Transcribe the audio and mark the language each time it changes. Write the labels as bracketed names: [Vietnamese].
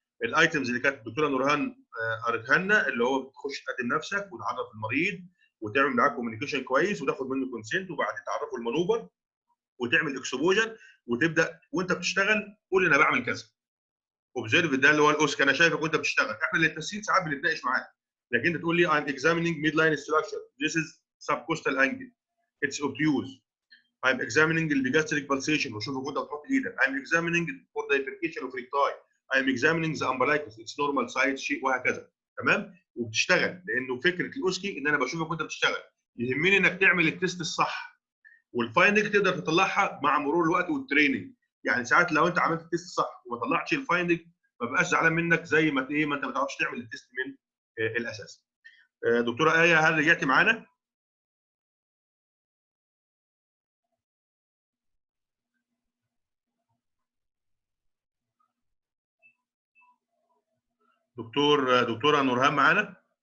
[Arabic] الايتمز اللي كانت الدكتوره نورهان قريتها لنا، اللي هو بتخش تقدم نفسك وتعرف المريض وتعمل معاه كوميونيكيشن كويس وتاخد منه كونسنت وبعدين تعرفه المانوفر وتعمل اكسبوجر وتبدا وانت بتشتغل قول انا بعمل كذا. اوبزرف ده اللي هو الاوسكي، انا شايفك وانت بتشتغل. احنا اللي التسجيل ساعات بنتناقش معاك، لكن انت تقول لي [English] I'm examining midline structure. This is subcostal angle. It's obtuse. I'm examining the gastric pulsation [Arabic] وشوفك وانت بتحط ايدك. [English] I'm examining for the bifurcation of recti. I'm examining the umbilicus. It's normal size [Arabic] شيء وهكذا. تمام؟ وبتشتغل، لانه فكره الاوسكي ان انا بشوفك وانت بتشتغل. يهمني انك تعمل التست الصح. والفايندنج تقدر تطلعها مع مرور الوقت والتريننج. يعني ساعات لو انت عملت التست صح وما طلعتش الفايندنج ما بقاش زعلان منك زي ما ايه ما انت ما تعرفش تعمل التست من الاساس. دكتوره ايه هل رجعتي معانا؟ دكتوره نورهان معانا؟